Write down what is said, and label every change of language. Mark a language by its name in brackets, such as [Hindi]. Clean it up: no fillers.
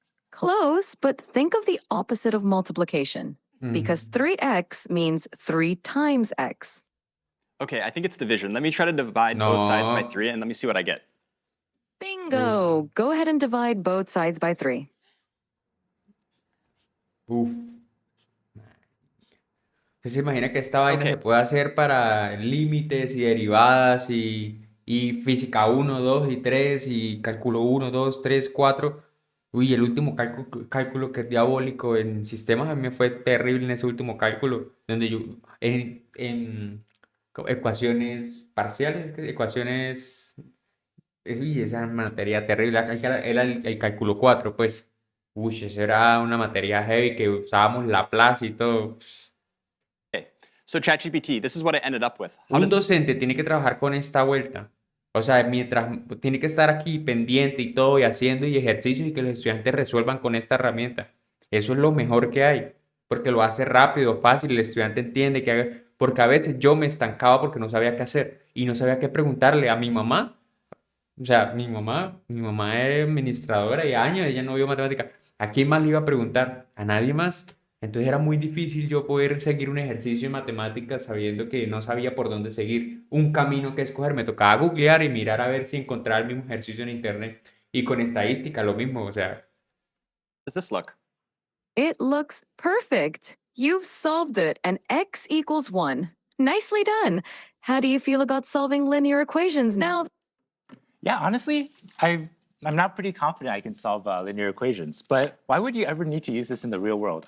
[English] Close, but think of the opposite of multiplication, because 3x means 3 times x. Okay, I think it's division. Let me try to divide both sides by No. 3 and let me see what I get. Bingo! Go ahead and divide both sides by 3. Uf. [Spanish] ¿Usted se imagina que esta vaina Ok. se puede hacer para límites y derivadas y física 1, 2 y 3 y cálculo 1, 2, 3, 4? Uy, el último cálculo que es diabólico en sistemas a mí me fue terrible en ese último cálculo, donde yo en ecuaciones parciales, ecuaciones, uy, esa materia terrible, era el cálculo 4, pues. Uy, eso era una materia heavy que usábamos Laplace y todo. [English] Okay, so ChatGPT, this is what I ended up with. How [Spanish] Un [English] does [Spanish] docente tiene que trabajar con esta vuelta. O sea, mientras tiene que estar aquí pendiente y todo, y haciendo y ejercicios y que los estudiantes resuelvan con esta herramienta. Eso es lo mejor que hay, porque lo hace rápido, fácil, el estudiante entiende que haga, porque a veces yo me estancaba porque no sabía qué hacer y no sabía qué preguntarle a mi mamá. O sea, mi mamá es administradora y años, ella no vio matemática. ¿A quién más le iba a preguntar? A nadie más. Entonces era muy difícil yo poder seguir un ejercicio en matemáticas sabiendo que no sabía por dónde seguir, un camino que escoger. Me tocaba googlear y mirar a ver si encontraba el mismo ejercicio en internet. Y con estadística lo mismo, o sea, [English] Does this look? It looks perfect. You've solved it, and x equals 1. Nicely done. How do you feel about solving linear equations now? Yeah, honestly, I'm not pretty confident I can solve linear equations, but why would you ever need to use this in the real world?